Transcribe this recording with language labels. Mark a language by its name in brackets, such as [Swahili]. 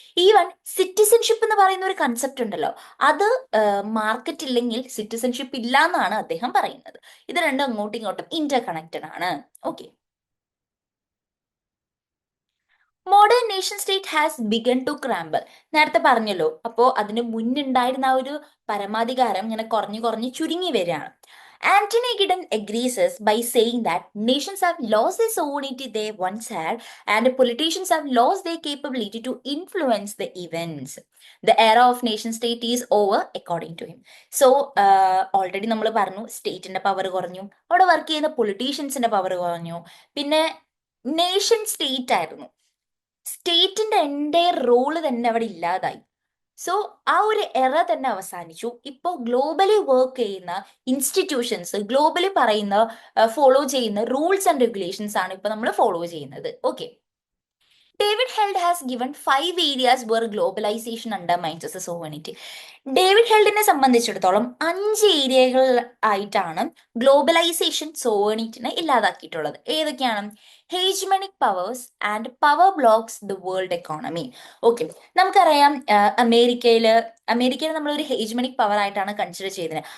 [Malayalam] Even citizenship എന്ന് പറയുന്ന ഒരു കൺസെപ്റ്റ് ഉണ്ടല്ലോ, അത് മാർക്കറ്റ് ഇല്ലെങ്കിൽ സിറ്റിസൺഷിപ്പ് ഇല്ല എന്നാണ് അദ്ദേഹം പറയുന്നത്. ഇത് രണ്ടും അങ്ങോട്ടും ഇങ്ങോട്ടും ഇന്റർ കണക്റ്റഡ് ആണ്. Okay, [English] Modern nation state has begun to crumble. [Malayalam] നേരത്തെ പറഞ്ഞല്ലോ, അപ്പോൾ അതിന് മുന്നുണ്ടായിരുന്ന ആ ഒരു പരമാധികാരം ഇങ്ങനെ കുറഞ്ഞു കുറഞ്ഞ് ചുരുങ്ങി വരികയാണ്. [English] Anthony Giddens agrees by saying that nations have lost the sovereignty they once had, and politicians have lost their capability to influence the events. The era of nation state is over, according to him. [Malayalam] So already നമ്മൾ പറഞ്ഞു, സ്റ്റേറ്റിന്റെ power കുറഞ്ഞു, അവിടെ work ചെയ്യുന്ന പൊളിറ്റീഷ്യൻസിന്റെ power കുറഞ്ഞു, പിന്നെ nation state ആയിരുന്നു, സ്റ്റേറ്റിന്റെ എൻ്റെ റോള് തന്നെ അവിടെ ഇല്ലാതായി. സോ ആ ഒരു എറ തന്നെ അവസാനിച്ചു. ഇപ്പോൾ ഗ്ലോബലി വർക്ക് ചെയ്യുന്ന ഇൻസ്റ്റിറ്റ്യൂഷൻസ്, ഗ്ലോബലി ഫോളോ ചെയ്യുന്ന റൂൾസ് ആൻഡ് റെഗുലേഷൻസ് ആണ് ഇപ്പൊ നമ്മൾ ഫോളോ ചെയ്യുന്നത്. [English] Okay, David Held has given 5 areas where globalization undermines the sovereignty. [Malayalam] David ഹെൽഡിനെ സംബന്ധിച്ചിടത്തോളം 5 ഏരിയകൾ ആയിട്ടാണ് ഗ്ലോബലൈസേഷൻ സോവറിനിറ്റിനെ ഇല്ലാതാക്കിയിട്ടുള്ളത്. ഏതൊക്കെയാണ്? [English] Hegemonic powers and power blocs the world economy. [Malayalam] Okay, നമുക്കറിയാം അമേരിക്കയിൽ നമ്മൾ ഒരു ഹേജ്മണിക് പവർ ആയിട്ടാണ് കൺസിഡർ ചെയ്തത്.